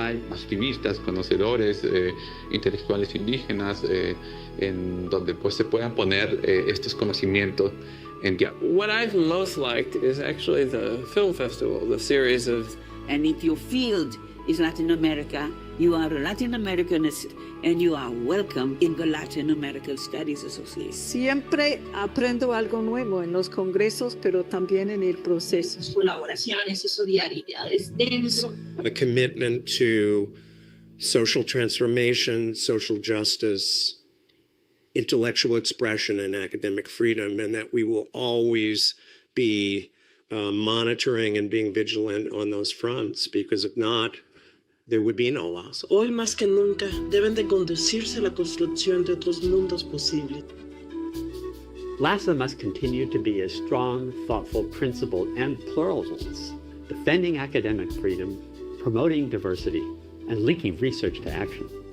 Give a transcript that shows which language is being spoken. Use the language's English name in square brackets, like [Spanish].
[Spanish] activistas, conocedores, intelectuales indígenas, en donde pues se puedan poner estos conocimientos en diálogo. [English] What I've most liked is actually the film festival, the series of... And if your field is Latin America, you are a Latin Americanist and you are welcome in the Latin American Studies Association. [Spanish] Siempre aprendo algo nuevo en los congresos, pero también en el proceso. Colaboraciones y solidaridades denso. [English] A commitment to social transformation, social justice, intellectual expression, and academic freedom, and that we will always be monitoring and being vigilant on those fronts, because if not, there would be no loss. [Spanish] Hoy más que nunca deben de conducirse a la construcción de otros mundos posibles. [English] LASA must continue to be a strong, thoughtful, principled, and plural voice, defending academic freedom, promoting diversity, and linking research to action.